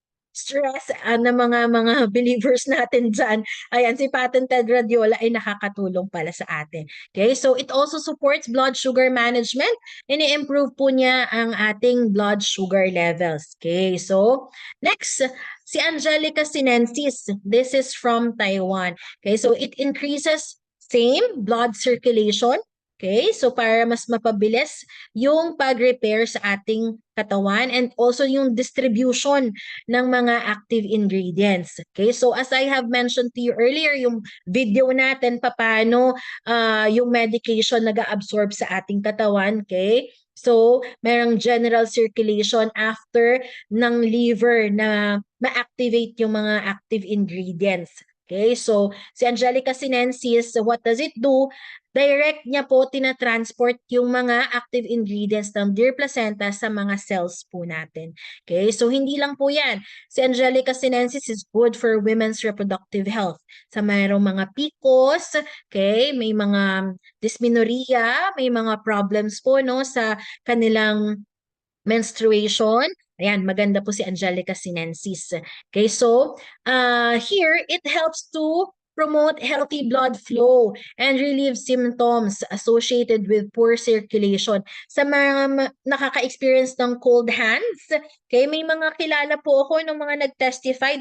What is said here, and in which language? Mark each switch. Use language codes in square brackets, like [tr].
[tl] stress ng mga believers natin diyan. Ayan, si patented radiola ay nakakatulong pala sa atin. [en] Okay, so it also supports blood sugar management. [tl] Ini-improve po niya ang ating blood sugar levels. Okay, so next, si Angelica sinensis. [en] This is from Taiwan. Okay, so it increases same blood circulation. [tl] Okay, so para mas mapabilis yung pag-repair sa ating katawan and also yung distribution ng mga active ingredients. Okay, so [en] as I have mentioned to you earlier, [tl] yung video natin paano yung medication nag-absorb sa ating katawan, okay? So, merong general circulation after ng liver na ma-activate yung mga active ingredients. [en] Okay, so si Angelica sinensis, what does it do? [tl] Direct niya po tinatransport yung mga active ingredients ng deer placenta sa mga cells po natin. Okay, so hindi lang po yan. [en] Si Angelica sinensis is good for women's reproductive health. [tl] Sa mayroong mga PCOS, okay, may mga dysmenorrhea, may mga problems po no sa kanilang menstruation. Ayan, maganda po si Angelica sinensis. [en] Okay, so here it helps to promote healthy blood flow and relieve symptoms associated with poor circulation. [tl] Sa mga nakaka-experience ng cold hands, okay, may mga kilala po ako ng mga nag-testify.